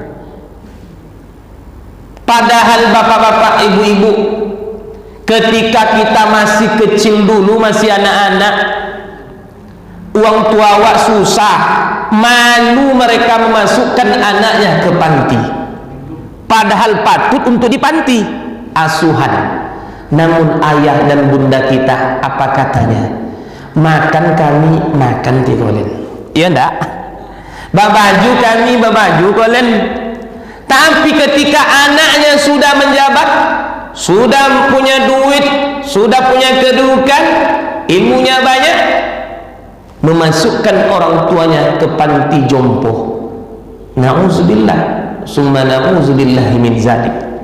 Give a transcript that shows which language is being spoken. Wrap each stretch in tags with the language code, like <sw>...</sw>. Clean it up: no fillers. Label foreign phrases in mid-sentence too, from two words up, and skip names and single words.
<id>Padahal bapak-bapak, ibu-ibu, ketika kita masih kecil dulu, masih anak-anak, uang tua awak susah, malu mereka memasukkan anaknya ke panti. Padahal patut untuk di panti asuhan. Namun ayah dan bunda kita apa katanya?</id> <min>Makan kami, makan ti kolen. Iya ndak? Babaju kami, babaju kolen.</min> <id>Tapi ketika anaknya sudah menjabat, sudah punya duit, sudah punya kedudukan, ilmunya banyak, memasukkan orang tuanya ke panti jompo.</id> <ar>نعوذ بالله، ثم نعوذ بالله من ذلك.</ar>